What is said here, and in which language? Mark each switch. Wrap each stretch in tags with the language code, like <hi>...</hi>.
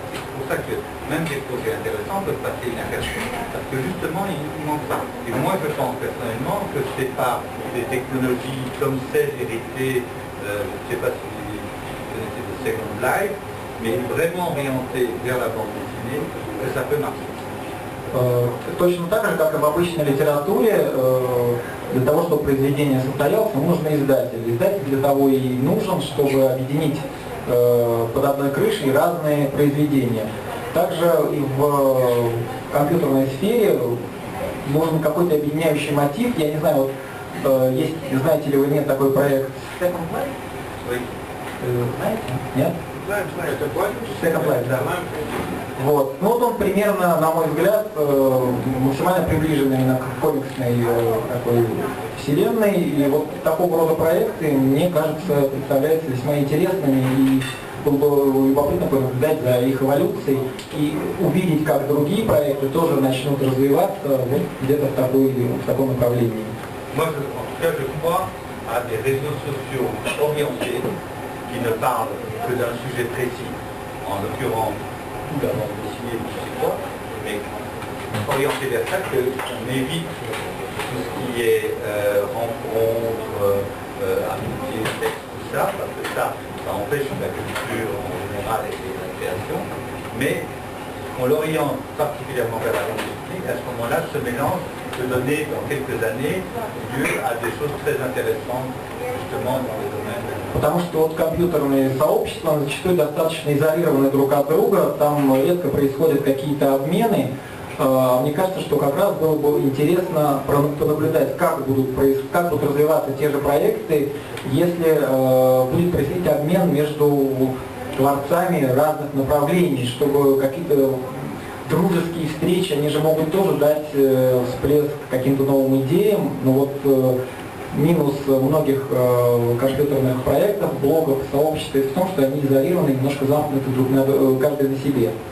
<fr>C'est pour ça que même des projets intéressants peuvent passer inaperçus, parce que justement, il manque ça. Et moi, je pense personnellement que c'est par des technologies comme celles héritées, je ne sais pas si vous connaissez de Second Life, mais vraiment orientées vers la bande dessinée, que ça peut marcher.</fr> <ru>Точно так же, как и в обычной литературе, для того, чтобы произведение состоялось, нужен издатель. Издатель для того и нужен, чтобы объединить под одной крышей разные произведения. Также и в компьютерной сфере нужен какой-то объединяющий мотив. Я не знаю, вот, есть, знаете ли вы, нет такой проект Second Life? Знаете? Нет? Знаем, Second Life, да. Вот. Ну вот он примерно, на мой взгляд, максимально приближен именно к комиксной такой вселенной. И вот такого рода проекты, мне кажется, представляются весьма интересными. И было бы любопытно понаблюдать за их эволюцией и увидеть, как другие проекты тоже начнут развиваться вот где-то в таком направлении.</ru> <fr>Moi, en tout cas, je crois à des réseaux sociaux orientés qui ne parlent que d'un sujet précis, en l'occurrence ou la bande dessinée, je ne sais quoi, mais orientés vers ça, qu'on évite tout ce qui est rencontre, amitié, sexe, tout ça, parce que ça empêche la culture en général et la création, mais qu'on l'oriente particulièrement vers la bande dessinée, à ce moment-là, ce mélange peut donner dans quelques années lieu à des choses très intéressantes justement dans les domaines.</fr> <ru>Потому что вот компьютерные сообщества зачастую достаточно изолированы друг от друга, там редко происходят какие-то обмены. Мне кажется, что как раз было бы интересно понаблюдать, как будут развиваться те же проекты, если будет происходить обмен между творцами разных направлений, чтобы какие-то дружеские встречи, они же могут тоже дать всплеск каким-то новым идеям, но вот минус многих компьютерных проектов, блогов, сообществ в том, что они изолированы, немножко замкнуты друг на каждый на себе.</ru>